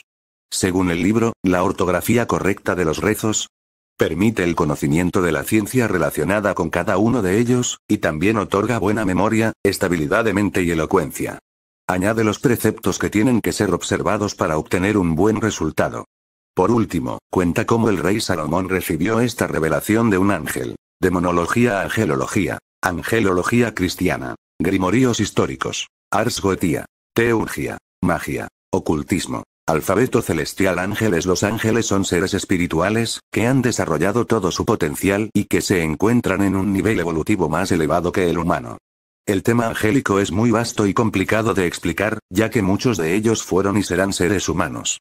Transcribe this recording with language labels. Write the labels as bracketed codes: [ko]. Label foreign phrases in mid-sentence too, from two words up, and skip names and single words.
[es] Según el libro, la ortografía correcta de los rezos permite el conocimiento de la ciencia relacionada con cada uno de ellos, y también otorga buena memoria, estabilidad de mente y elocuencia. Añade los preceptos que tienen que ser observados para obtener un buen resultado. Por último, cuenta cómo el rey Salomón recibió esta revelación de un ángel. Demonología a angelología. Angelología cristiana. Grimoríos históricos. Ars Goetia. Teurgia. Magia. Ocultismo. Alfabeto celestial. Ángeles. Los ángeles son seres espirituales, que han desarrollado todo su potencial y que se encuentran en un nivel evolutivo más elevado que el humano. El tema angélico es muy vasto y complicado de explicar, ya que muchos de ellos fueron y serán seres humanos.